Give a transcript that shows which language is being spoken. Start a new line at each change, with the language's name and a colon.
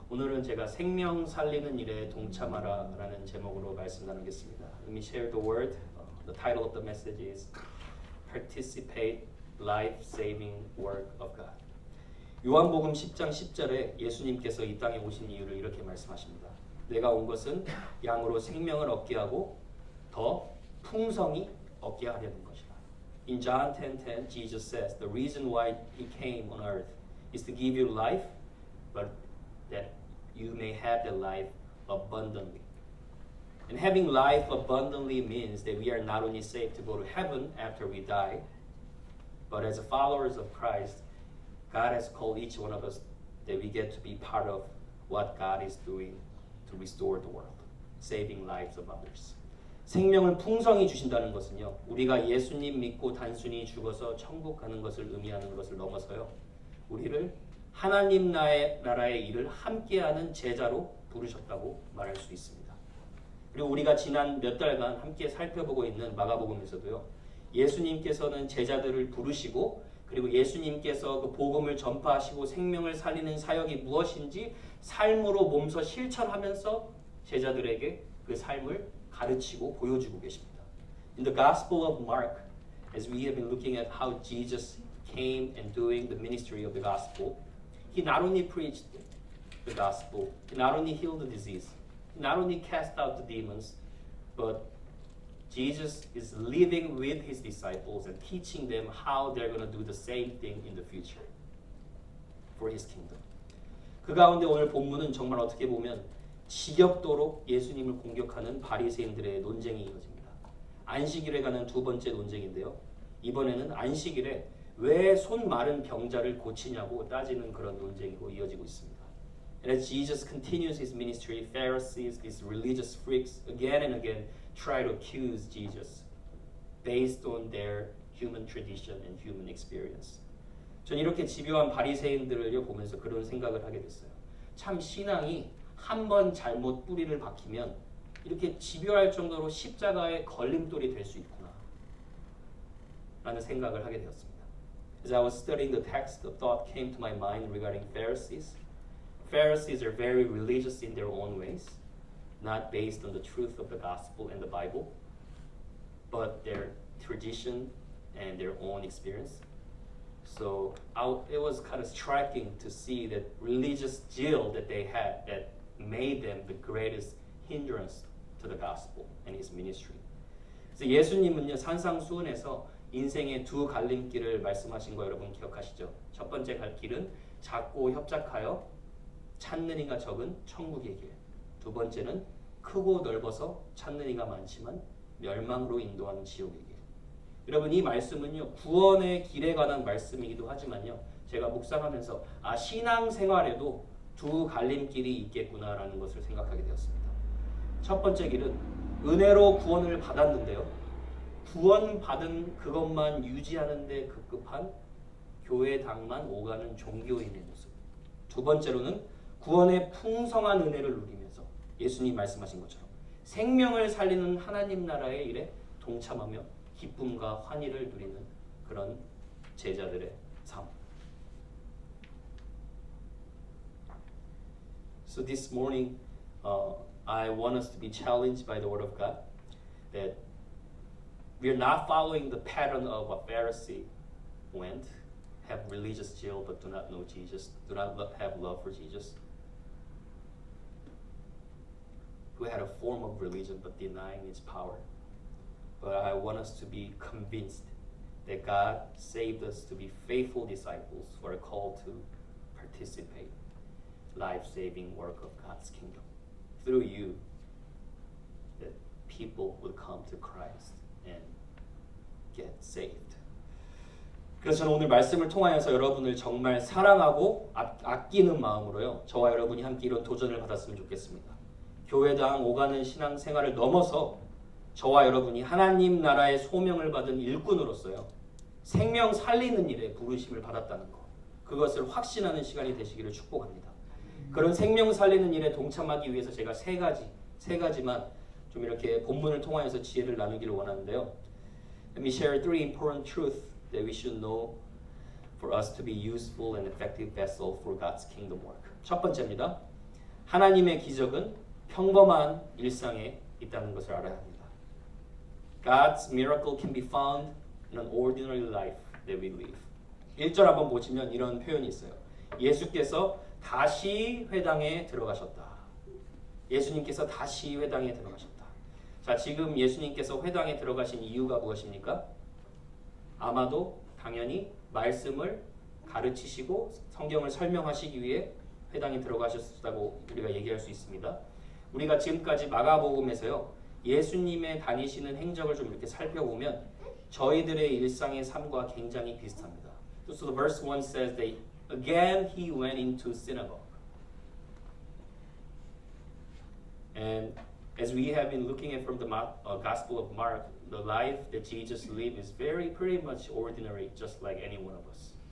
Korean: 오늘은 제가 생명 살리는 일에 동참하라 라는 제목으로 말씀 나누겠습니다.
English: Let me share the word. The title of the message is Participate Life-Saving Work of God.
Korean: 요한복음 10장 10절에 예수님께서 이 땅에 오신 이유를 이렇게 말씀하십니다. 내가 온 것은 양으로 생명을 얻게 하고 더 풍성히 얻게 하려는 것이다.
English: In John 10:10, Jesus says, the reason why he came on earth is to give you life, but that you may have the life abundantly. And having life abundantly means that we are not only saved to go to heaven after we die, but as followers of Christ, God has called each one of us that we get to be part of what God is doing to restore the world, saving lives of others.
Korean: 생명을 풍성히 주신다는 것은요, 우리가 예수님 믿고 단순히 죽어서 천국 가는 것을 의미하는 것을 넘어서요, 우리를 하나님 나라의 일을 함께하는 제자로 부르셨다고 말할 수 있습니다. 그리고 우리가 지난 몇 달간 함께 살펴보고 있는 마가복음에서도요, 예수님께서는 제자들을 부르시고 그리고 예수님께서 그 복음을 전파하시고 생명을 살리는 사역이 무엇인지 삶으로 몸소 실천하면서 제자들에게 그 삶을 가르치고 보여주고 계십니다. In the Gospel of Mark, as we have been looking at how Jesus came and doing the ministry of the gospel, he not only preached the gospel, he not only healed the disease, he not only cast out the demons, but Jesus is living with his disciples and teaching them how they're going to do the same thing in the future for his kingdom. 그 가운데 오늘 본문은 정말 어떻게 보면 지겹도록 예수님을 공격하는 바리새인들의 논쟁이 이어집니다. 안식일에 관한 두 번째 논쟁인데요. 이번에는 안식일에 왜 손 마른 병자를 고치냐고 따지는 그런 논쟁이고 이어지고 있습니다.
English: And as Jesus continues his ministry, Pharisees, these religious freaks, again and again try to accuse Jesus based on their human tradition and human experience.
Korean: 전 이렇게 집요한 바리새인들을 보면서 그런 생각을 하게 됐어요. 참 신앙이 한 번 잘못 뿌리를 박히면 이렇게 집요할 정도로 십자가의 걸림돌이 될 수 있구나 라는 생각을 하게 되었습니다.
English: As I was studying the text, the thought came to my mind regarding Pharisees. Pharisees are very religious in their own ways, not based on the truth of the gospel and the Bible, but their tradition and their own experience. So it was kind of striking to see that religious zeal that they had that made them the greatest hindrance to the gospel and his ministry.
Korean: 그래서 예수님은요, 산상수훈에서 인생의 두 갈림길을 말씀하신 거 여러분 기억하시죠? 첫 번째 갈 길은 작고 협착하여 찾는 이가 적은 천국의 길. 두 번째는 크고 넓어서 찾는 이가 많지만 멸망으로 인도하는 지옥의 길. 여러분 이 말씀은요, 구원의 길에 관한 말씀이기도 하지만요, 제가 묵상하면서 신앙생활에도 두 갈림길이 있겠구나라는 것을 생각하게 되었습니다. 첫 번째 길은 은혜로 구원을 받았는데요, 구원받은 그것만 유지하는 데 급급한 교회당만 오가는 종교인의 모습. 두 번째로는 구원의 풍성한 은혜를 누리면서 예수님 말씀하신 것처럼 생명을 살리는 하나님 나라의 일에 동참하며 기쁨과 환희를 누리는 그런 제자들의 삶.
English: So this morning, I want us to be challenged by the Word of God that we are not following the pattern of a Pharisee went, have religious zeal but do not know Jesus, do not have love for Jesus, who had a form of religion but denying its power. But I want us to be convinced that God saved us to be faithful disciples who are called to participate life-saving work of God's kingdom. Through you, that people will come to Christ and get saved.
Korean: 그래서 저는 오늘 말씀을 통하여서 여러분을 정말 사랑하고 아끼는 마음으로요, 저와 여러분이 함께 이런 도전을 받았으면 좋겠습니다. 교회당 오가는 신앙생활을 넘어서 저와 여러분이 하나님 나라의 소명을 받은 일꾼으로서요, 생명 살리는 일에 부르심을 받았다는 것, 그것을 확신하는 시간이 되시기를 축복합니다. 그런 생명 살리는 일에 동참하기 위해서 제가 세 가지만 좀 이렇게 본문을 통하여서 지혜를 나누기를 원하는데요.
English: Let me share three important truths that we should know for us to be useful and effective vessel for God's kingdom work.
Korean: 첫 번째입니다. 하나님의 기적은 평범한 일상에 있다는 것을 알아야 합니다.
English: God's miracle can be found in an ordinary life that we live.
Korean: 1절 한번 보시면 이런 표현이 있어요. 예수께서 다시 회당에 들어가셨다. 예수님께서 다시 회당에 들어가셨다. 자, 지금 예수님께서 회당에 들어가신 이유가 무엇입니까? 아마도 당연히 말씀을 가르치시고 성경을 설명하시기 위해 회당에 들어가셨다고 우리가 얘기할 수 있습니다. 우리가 지금까지 마가복음에서요, 예수님의 다니시는 행적을 좀 이렇게 살펴보면 저희들의 일상의 삶과 굉장히 비슷합니다.
English: So the verse 1 says that again he went into synagogue. And as we have been looking at from the Gospel of Mark, the life that Jesus lived is pretty much ordinary, just like any one of us.